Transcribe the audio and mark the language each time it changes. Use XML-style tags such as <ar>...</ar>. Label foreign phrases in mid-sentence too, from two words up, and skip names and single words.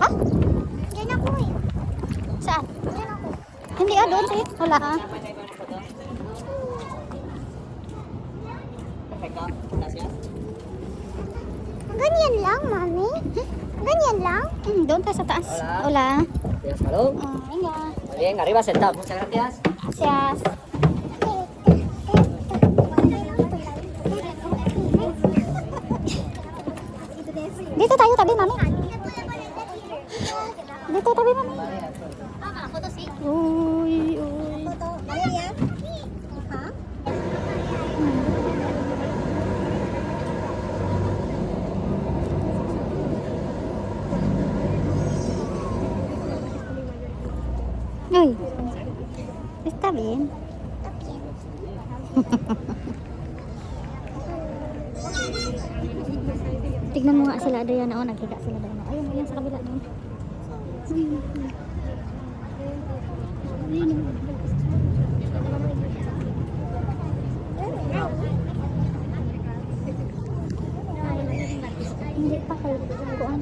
<tl>Diyan ako eh. Saan? Diyan ako. Hindi doon tayo. Wala Ganyan lang, mami. Ganyan lang. Doon tayo sa taas.</tl> <es>Hola. Gracias, salud. Venga. Muy bien, arriba sentado. Muchas gracias. Gracias.</es> <tl>Dito tayo tabi, mami. Dito tabi, mami. Uy, uy. Uy.</tl> <es>Está bien.</es> <tl>Tignan mo nga sila Adriana. Oh, naghiga sila Adriana. Ayun, ayun sa kabila doon. Ayun. Hindi pa kayo kuan.</tl>